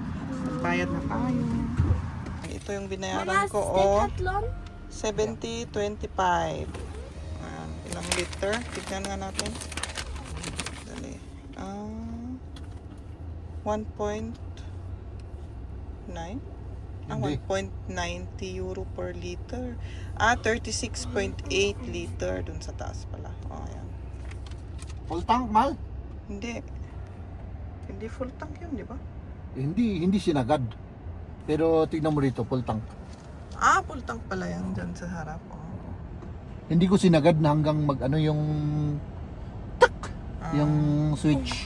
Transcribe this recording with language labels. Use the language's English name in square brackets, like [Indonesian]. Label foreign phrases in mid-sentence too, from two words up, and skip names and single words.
[Filipino] Bayad na tayo. Ito yung binayaran ko. Decathlon? 70.25. Ayan, ilang liter? Tignan nga natin. Dali. 1.9? Hindi. 1.90 euro per liter. 36.8 liter dun sa taas pala. Ayan. [English] Full tank, [Filipino] mahal? Hindi. Hindi [English] full tank [Filipino] yun, di ba? Hindi sinagad. Pero tignan mo rito, [English] full tank. Full tank [Filipino] pala yan dyan sa harap. Hindi ko sinagad na hanggang mag ano yung tak, yung switch.